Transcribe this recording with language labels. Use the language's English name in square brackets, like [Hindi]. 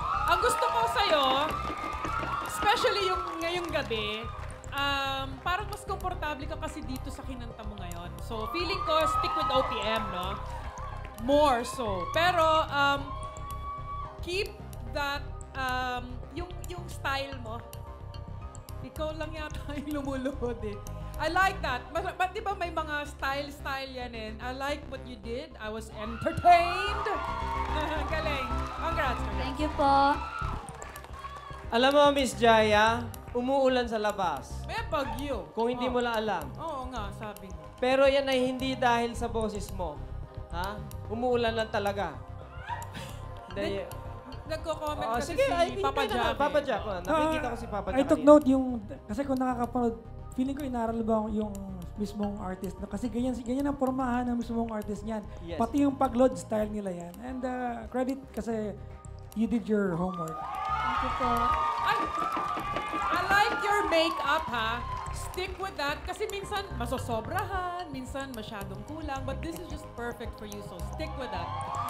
[Filipino] Ang gusto ko sa'yo, especially yung ngayong gabi, parang mas komportable ka kasi dito sa kinanta mo ngayon. [English] So, [Filipino] feeling ko, [English] stick with OPM, no? More so. [Filipino] Pero, [English] keep that, [Filipino] yung style mo. Ikaw lang yata yung lumuluhod eh. [English] I like that. But [Filipino] di ba may mga style yan eh? [English] I like what you did. I was entertained. Galing. Congrats. Thank you po. [Filipino] Alam mo, Miss Jaya, umuulan sa labas. May bagyo. Kung hindi mo lang alam. Oo nga, sabi mo. Pero yan ay hindi dahil sa boses mo. Ha? Umuulan lang talaga. Hindi. Nagko-comment kasi sige, si Papa Jack. Papa Jack. Nakikita ko si Papa Jack. [English] I took note [Filipino] yung, kasi kung nakakapanood, feeling ko inaral ba yung mismong artist. Kasi ganyan ang pormahan ng mismong artist niyan. [English] Yes. [Filipino] Pati yung pag-load style nila yan. [English] And credit kasi you did your homework. Thank you po. I like your makeup, ha? Stick with that. [Filipino] Kasi minsan masosobrahan, minsan masyadong kulang. [English] But this is just perfect for you, so stick with that.